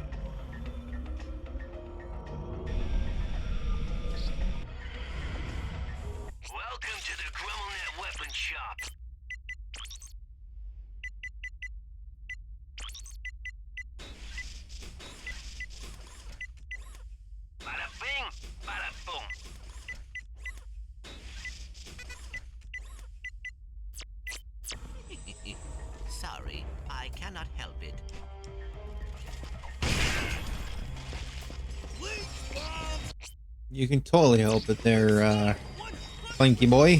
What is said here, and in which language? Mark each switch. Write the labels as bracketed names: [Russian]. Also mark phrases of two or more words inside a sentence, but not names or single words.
[English] Welcome to the GrumbleNet Weapon Shop. Bada bing, bada boom. Sorry, I cannot help it. You can totally help it there, Clanky boy.